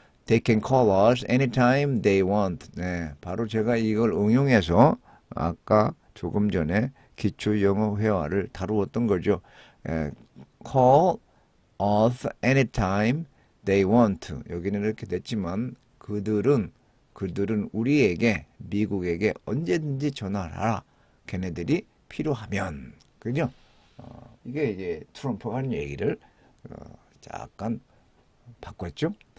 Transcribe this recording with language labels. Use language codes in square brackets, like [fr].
[en] They can call us anytime they want. [ko] 네, 바로 제가 이걸 응용해서 아까 조금 전에 기초 영어 회화를 다루었던 거죠. [en] Call us anytime they want. [ko] 여기는 이렇게 됐지만 그들은 우리에게 미국에게 언제든지 전화를 하라. 걔네들이 필요하면. 그죠? 이게 이제 트럼프가 하는 얘기를 약간 바꿨죠.